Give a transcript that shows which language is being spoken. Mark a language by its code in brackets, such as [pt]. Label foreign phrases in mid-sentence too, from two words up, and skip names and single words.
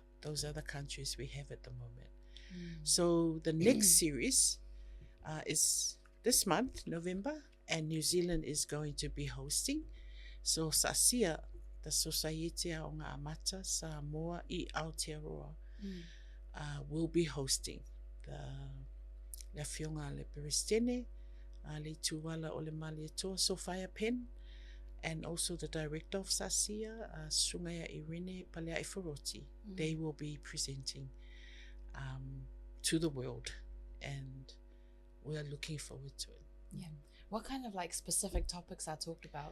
[en] Those are the countries we have at the moment. So the next series is this month, November, and New Zealand is going to be hosting. So SASIA, the Society Aoga Amata Samoa I Aotearoa, will be hosting the [sm] whionga le Peristene, le tuwala o le malietoa [en] Sophia Penn, and also the director of SASIA, Sungaya Irene Palea Iforoti. They will be presenting to the world, and we are looking forward to it. Yeah. What kind of specific topics are talked about?